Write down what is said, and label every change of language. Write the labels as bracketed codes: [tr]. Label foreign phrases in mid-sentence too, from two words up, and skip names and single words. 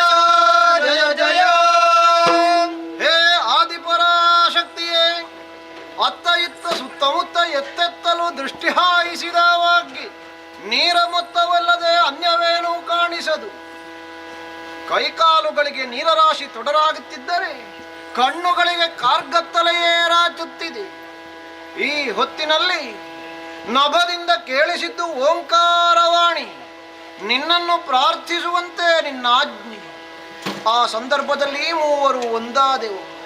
[kn] ಜಯ ಜಯ ಹೇ ಆದಿಪರಾಶಕ್ತಿಯೇ ಅತ್ತ ಇತ್ತ ಸುತ್ತಮುತ್ತ ಎತ್ತೆತ್ತಲು ದೃಷ್ಟಿ ಹಾಯಿಸಿದವಾಗಿ ನೀರ ಮೊತ್ತವಲ್ಲದೆ ಅನ್ಯವೇನೂ ಕಾಣಿಸದು. ಕೈಕಾಲುಗಳಿಗೆ ನೀರರಾಶಿ ತೊಡರಾಗುತ್ತಿದ್ದರೆ ಕಣ್ಣುಗಳಿಗೆ ಕಾರ್ಗತ್ತಲೆಯೇ ರಾಚುತ್ತಿದೆ. ಈ ಹೊತ್ತಿನಲ್ಲಿ ನಭದಿಂದ ಕೇಳಿಸಿದ್ದು ಓಂಕಾರವಾಣಿ, ನಿನ್ನನ್ನು ಪ್ರಾರ್ಥಿಸುವಂತೆ ನಿನ್ನ ಆಜ್ಞೆ. ಆ ಸಂದರ್ಭದಲ್ಲಿ ಮೂವರು ಒಂದಾದೆವು.